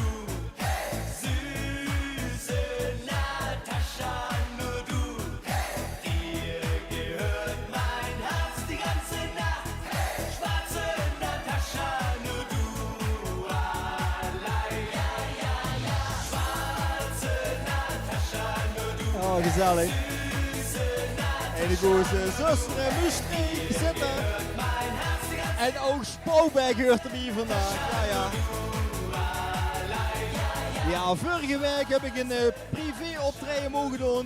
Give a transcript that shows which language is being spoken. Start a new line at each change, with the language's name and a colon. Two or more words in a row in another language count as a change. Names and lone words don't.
German: Hey, süße Natascha, nur du. Hey, dir gehört mein Herz die ganze Nacht. Hey, schwarze Natascha, nur du allein. Ja, ja, ja. Schwarze Natascha, nur du.
Dutch: Oh, gezellig. En de goede zuster Muschrie zitten. En ook Spouwberg hoort erbij vandaag. Ja, ja. Ja, vorige week heb ik een privé optreden mogen doen.